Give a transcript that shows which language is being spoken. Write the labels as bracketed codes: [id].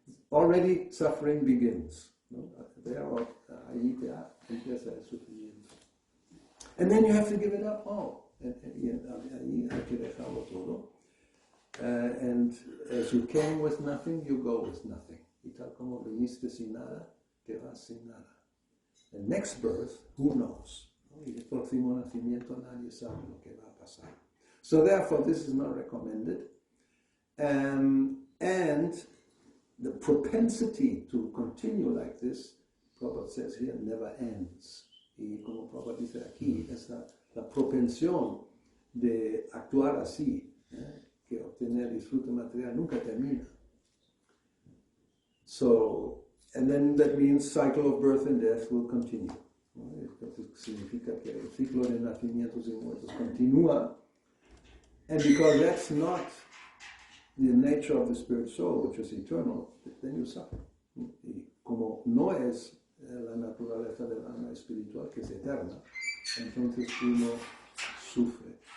[en] Already suffering begins. [es] ¿No? Ahí ya empieza el sufrimiento. [en] And then you have to give it up all. [es] Ahí hay que dejarlo todo. [en] And as you came with nothing, you go with nothing. [es] Y tal como viniste sin nada, te vas sin nada. [en] The next birth, who knows? [es] Y el próximo nacimiento nadie sabe lo que va a pasar. [en] So therefore, this is not recommended. And the propensity to continue like this, Prabhupada says here, never ends. [es] Y como Prabhupada dice aquí, es la propensión de actuar así, que obtener disfrute material nunca termina. [en] So, and then that means cycle of birth and death will continue. [es] Esto significa que el ciclo de nacimientos y muertos continúa. [en] And because that's not the nature of the spirit soul, which is eternal, then you suffer. [es] Y como no es la naturaleza del alma espiritual, que es eterna, entonces uno sufre.